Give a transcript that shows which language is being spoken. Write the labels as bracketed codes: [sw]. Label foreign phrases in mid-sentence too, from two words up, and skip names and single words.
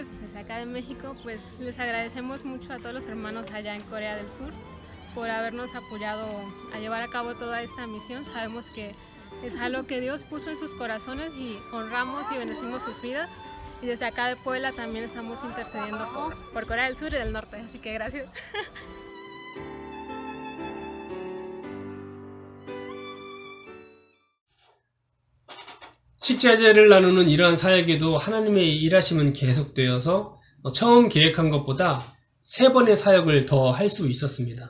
[es] Desde acá de México, pues les agradecemos mucho a todos los hermanos allá en Corea del Sur por habernos apoyado a llevar a cabo toda esta misión. Sabemos que es algo que Dios puso en sus corazones y honramos y bendecimos sus vidas. Y desde acá de Puebla también estamos intercediendo por Corea del Sur y del Norte, así que gracias. [ko] 식자재를 나누는 이러한 사역에도 하나님의 일하심은 계속되어서 처음 계획한 것보다 3번의 사역을 더 할 수 있었습니다.